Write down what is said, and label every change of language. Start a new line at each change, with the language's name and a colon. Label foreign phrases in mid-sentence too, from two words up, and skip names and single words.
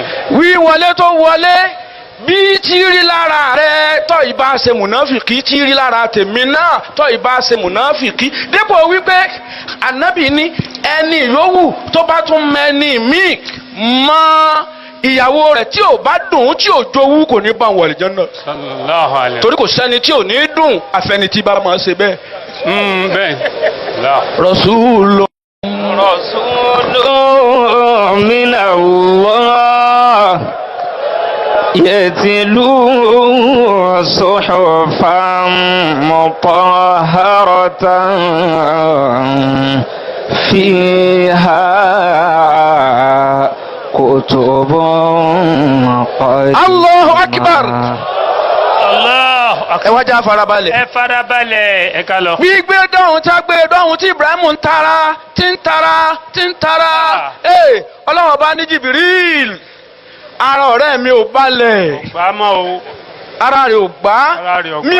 Yoruba: wíwọlé tó wọlé bí tí rí lára rẹ tọ́ ìbá ṣe mùnáfìkì tí rí lára tèmi náà tọ́ ìbá ṣe mùnáfìkì dípò wípé ànábì ní ẹni yòówù tó bá tún mẹ́ni míì mọ́ ìyàwó rẹ̀ tí ò bá dùn tí ò jowú kò ní bá wọn àlùjánnà.
Arabic: صلى الله عليه.
Yoruba: torí kò sẹ́ni tí ò ní dùn àfẹnití bá máa ṣe bẹ́ẹ̀. bẹ́ẹ̀.
Arabic: Rasulun من الله يتلو صحفا مطهرة فيها كتب قيمة. الله أكبر. Allah
Yoruba: ẹ wá já farabalẹ̀. ẹ farabalẹ̀ ẹ ká lọ. gbígbé dọ̀hún tá gbé dọ̀hún tí Ibrahim ń tara tí ń tara Ọlọ́run ọba ní Jibril ara ọ̀rẹ́ mi ò balẹ̀ Bàmọ́ o. ara rẹ̀ ò gbá Ara rẹ̀ ò gbá.